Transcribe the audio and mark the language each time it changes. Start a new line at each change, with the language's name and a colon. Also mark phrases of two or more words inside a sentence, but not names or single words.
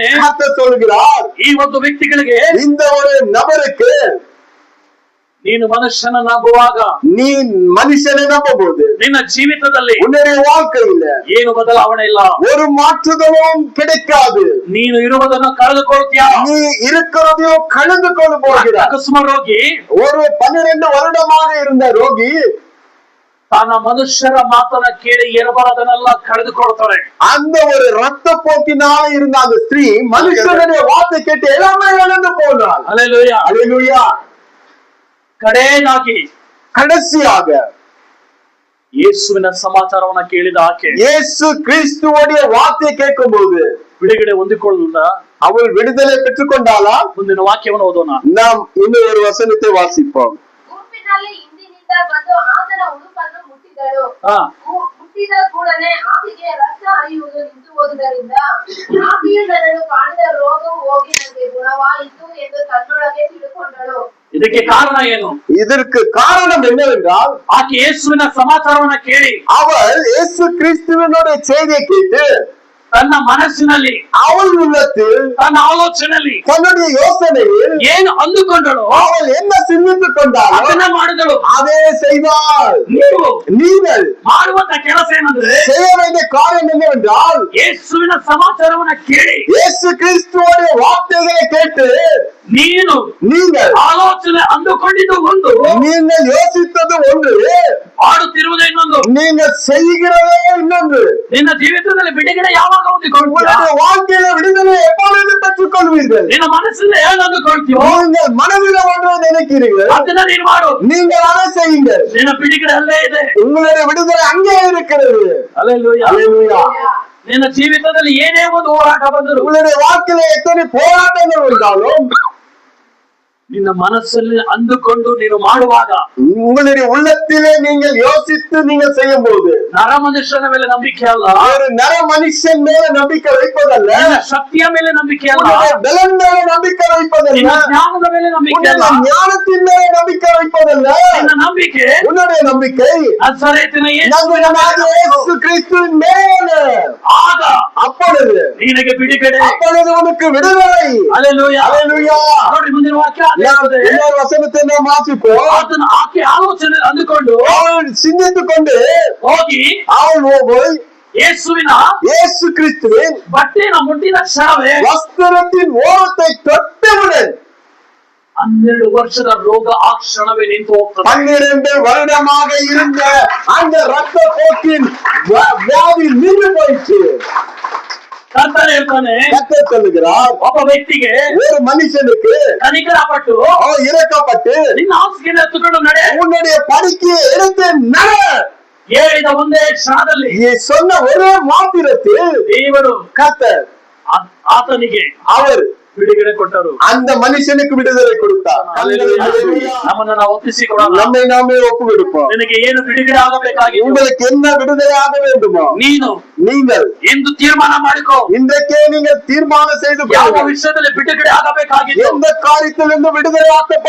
Tamil: கர்த்தர் சொல்லுகிறார்
Kannada: ಈ ಒಂದು ವ್ಯಕ್ತಿಗಳಿಗೆ
Tamil: இந்த ஒரு நபருக்கு
Kannada: ನೀನು ಮನುಷ್ಯನ ನಂಬುವಾಗ
Tamil: நீ மனுஷனை நம்பும்போது
Kannada: ನಿನ್ನ ಜೀವಿತದಲ್ಲಿ
Tamil: உன்னுடைய வாழ்க்கையில
Kannada: ಏನು ಬದಲಾವಣೆ ಇಲ್ಲ.
Tamil: ஒரு மாற்றுதலும் கிடைக்காது.
Kannada: ನೀನು ಇರುವುದನ್ನು ಕಳೆದುಕೊಳ್ತೀಯ.
Tamil: நீ இருக்கிறதையும் கலந்து கொண்டு போகிறார்.
Kannada: ಅಕಸ್ಮ ರೋಗಿ
Tamil: ஒரு 12 வருடமாக இருந்த ரோகி
Kannada: ತನ್ನ ಮನುಷ್ಯರ ಮಾತನ್ನ ಕೇಳಿ ಇರಬಾರದನ್ನೆಲ್ಲ ಕಳೆದುಕೊಳ್ತಾರೆ.
Tamil: அந்த ஒரு ரத்த போக்கினால இருந்த அந்த ஸ்திரீ மனுஷனுடைய வார்த்தை கேட்டு எல்லாமே இழந்து போனாள்.
Kannada: ಹಲ್ಲೆಲೂಯಾ.
Tamil: ஹல்லேலூயா.
Kannada: ಕಡೆಯದಾಗಿ
Tamil: கடைசியாக
Kannada: ಯೇಸುವಿನ ಸಮಾಚಾರವನ್ನ ಕೇಳಿದ ಆಕೆ
Tamil: இயேசு கிறிஸ்துவோடைய வார்த்தையை கேட்கும் போது
Kannada: ಬಿಡುಗಡೆ ಹೊಂದಿಕೊಳ್ಳ
Tamil: அவள் விடுதலை பெற்றுக் கொண்டாளா?
Kannada: ಮುಂದಿನ ವಾಕ್ಯವನ್ನು ಓದೋಣ.
Tamil: நாம் இன்னும் ஒரு வசனத்தை வாசிப்போம்.
Kannada: ಗುಂಪಿನಲ್ಲಿ ಹಿಂದಿನಿಂದ ಬಂದು ಆತನ ಉಡುಪನ್ನು ಮುಟ್ಟಿದಳು. ಹಾ. ಮುಟ್ಟಿದ ಕೂಡಲೇ ಆಕೆಗೆ ರಕ್ತ ಹರಿಯುವುದು ನಿಂತು ಹೋದುದರಿಂದ ಆಕೆಯು ನನ್ನನ್ನು ಕಾಡಿದ ರೋಗವು ಹೋಗಿ ನನಗೆ ಗುಣವಾಯಿತು ಎಂದು ತನ್ನೊಳಗೆ ತಿಳುಕೊಂಡಳು. ಇದಕ್ಕೆ ಕಾರಣ ಏನು?
Tamil: இதற்கு காரணம் என்னவென்றால்
Kannada: ಆಕೆ ಯೇಸುವಿನ ಸಮಾಚಾರವನ್ನ ಕೇಳಿ
Tamil: அவள் இயேசு கிறிஸ்துவினுடைய செய்தியை கேட்டு
Kannada: ತನ್ನ ಮನಸ್ಸಿನಲ್ಲಿ,
Tamil: அவள் உள்ளத்தில்,
Kannada: ತನ್ನ ಆಲೋಚನೆಯಲ್ಲಿ
Tamil: தன்னுடைய யோசனையில்
Kannada: ಏನು ಅಂದುಕೊಂಡಳು
Tamil: அவள் என்ன சிந்தித்துக் கொண்டாள்
Kannada: ಅದನ್ನ ಮಾಡಿದಳು.
Tamil: அதே செய்தாள். நீங்கள்
Kannada: ಮಾಡುವಂತ ಕೆಲಸ ಏನಂದ್ರೆ
Tamil: செய்ய வேண்டிய காரியம் என்னவென்றால்
Kannada: ಯೇಸುವಿನ ಸಮಾಚಾರವನ್ನ ಕೇಳಿ
Tamil: இயேசு கிறிஸ்துவோடைய வார்த்தைகளை கேட்டு நீங்கள்
Kannada: ಆಲೋಚನೆ ಅಂದುಕೊಂಡಿದ್ದು ಒಂದು,
Tamil: நீங்கள் யோசித்தது ஒன்று,
Kannada: ಮಾಡುತ್ತಿರುವುದೇ ಇನ್ನೊಂದು.
Tamil: நீங்கள் செய்கிறதே இன்னொன்று.
Kannada: ನಿನ್ನ ಜೀವಿತದಲ್ಲಿ ಬಿಡುಗಡೆ ಯಾವಾಗ ಹೊಂದಿಕೊಳ್ಳುತ್ತೀಯ?
Tamil: உங்களுடைய வாழ்க்கையில விடுதலை எப்பொழுது பெற்றுக் கொள்வீர்கள்?
Kannada: ನಿನ್ನ ಮನಸ್ಸಿನಲ್ಲಿ ಏನು ಅಂದುಕೊಳ್ತೀಯೋ
Tamil: நீங்கள் மனதில் ஒன்று நினைக்கிறீர்கள்,
Kannada: ಅದನ್ನ ನೀನು ಮಾಡು.
Tamil: நீங்கள் அதை செய்யுங்கள்.
Kannada: ನಿನ್ನ ಬಿಡುಗಡೆ ಅಲ್ಲೇ ಇದೆ.
Tamil: உங்களுடைய விடுதலை அங்கே இருக்கிறது.
Kannada: ಹಲ್ಲೆಲೂಯಾ.
Tamil: ஹல்லேலூயா.
Kannada: ನಿನ್ನ ಜೀವಿತದಲ್ಲಿ ಏನೇ ಒಂದು ಹೋರಾಟ ಬಂದರೂ,
Tamil: உங்களுடைய வாழ்க்கையில எத்தனை போராட்டங்கள் வந்தாலும்
Kannada: ನಿನ್ನ ಮನಸ್ಸಲ್ಲಿ ಅಂದುಕೊಂಡು ನೀನು ಮಾಡುವಾಗ,
Tamil: உங்களுடைய உள்ளத்திலே நீங்கள் யோசித்து நீங்கள் செய்யும் போது
Kannada: ನರ ಮನುಷ್ಯನ ಮೇಲೆ ನಂಬಿಕೆ ಅಲ್ಲ,
Tamil: ஒரு நர மனுஷன் மேல நம்பிக்கை வைப்பதல்ல,
Kannada: ನಿನ್ನ ಶಕ್ತಿಯ ಮೇಲೆ ನಂಬಿಕೆ ಅಲ್ಲ,
Tamil: உன்னுடைய பலன் மேல நம்பிக்கை வைப்பதல்ல,
Kannada: ನಿನ್ನ ಜ್ಞಾನದ ಮೇಲೆ ನಂಬಿಕೆ ಅಲ್ಲ,
Tamil: உன்னுடைய ஞானத்தின் மேல நம்பிக்கை வைப்பதல்ல,
Kannada: ನಿನ್ನ ನಂಬಿಕೆ
Tamil: உன்னுடைய நம்பிக்கை
Kannada: ನಜರೇತಿನ
Tamil: நம்புகிறவனாகிய இயேசு கிறிஸ்துவின் மேல.
Kannada: ಆಗ
Tamil: அப்பொழுது
Kannada: ನಿನಗೆ ಬಿಡುಗಡೆ.
Tamil: அப்பொழுது உனக்கு விடுதலை.
Kannada: ಹಲ್ಲೆಲೂಯಾ.
Tamil: ஹல்லேலூயா.
Kannada: ನೋಡಿ ಮುಂದಿನ ವಾಕ್ಯ
Tamil: நாம் இன்னொரு வசனத்தை நாம் வாசிப்போம்.
Kannada: ಆತನ ಆಕೆ ಆಲೋಚನೆ ಅಂದುಕೊಂಡು
Tamil: அவள் சிந்தித்துக் கொண்டு
Kannada: ಹೋಗಿ
Tamil: அவள் போய்
Kannada: ಯೇಸುವಿನ
Tamil: இயேசு கிறிஸ்துவின்
Kannada: ಬಟ್ಟೆನ ಮುಟ್ಟಿದ ಕ್ಷಣವೇ
Tamil: வஸ்திரத்தின் ஓரத்தை தொட்டவுடன்
Kannada: 12 ವರ್ಷದ ರೋಗ ಆ ಕ್ಷಣವೇ ನಿಂತು ಹೋಗ್ತದೆ.
Tamil: 12 வருடமாக இருந்த அந்த ரத்த போக்கின் வியாதி நின்று போயிடுச்சு.
Kannada: கர்த்தர் ಹೇಳ್ತಾನೆ,
Tamil: கர்த்தர் சொல்லுகிறார்,
Kannada: ಒಬ್ಬ ವ್ಯಕ್ತಿಗೆ
Tamil: ஒரு மனுஷனுக்கு
Kannada: ಕನಿಕರಪಟ್ಟು
Tamil: இறக்கப்பட்டு
Kannada: ನಿನ್ನ ಹಾಸಿಗೆ ಎತ್ತುಕೊಂಡು ನಡೆ,
Tamil: உன்னுடைய படுக்கையை எடுத்து நட
Kannada: ಹೇಳಿದ ಒಂದೇ ಕ್ಷಣದಲ್ಲಿ
Tamil: சொன்ன ஒரே மாத்திரத்தில்
Kannada: ದೇವರು
Tamil: கர்த்தர்
Kannada: ಆತನಿಗೆ
Tamil: அவர்
Kannada: ಬಿಡುಗಡೆ ಕೊಟ್ಟರು.
Tamil: அந்த மனுஷனுக்கு விடுதலை கொடுத்தார்.
Kannada: ನಮ್ಮನ್ನು ನಾವು ಒಪ್ಪಿಸಿಕೊಡೋಣ.
Tamil: நம்மை நாமே ஒப்பு கொடுப்போம்.
Kannada: ನಿನಗೆ ಏನು ಬಿಡುಗಡೆ ಆಗಬೇಕಾಗಿ,
Tamil: உங்களுக்கு என்ன விடுதலை ஆக வேண்டுமோ
Kannada: ನೀನು
Tamil: நீங்கள்
Kannada: ಎಂದು ತೀರ್ಮಾನ ಮಾಡಿಕೋ.
Tamil: இன்றைக்கே நீங்கள் தீர்மானம் செய்து
Kannada: ಯಾವ
Tamil: கொள்ளுங்கள்.
Kannada: ವಿಷಯದಲ್ಲಿ ಬಿಡುಗಡೆ ಆಗಬೇಕಾಗಿತ್ತು,
Tamil: எந்த காரியத்திலிருந்து விடுதலை ஆக்கப்பட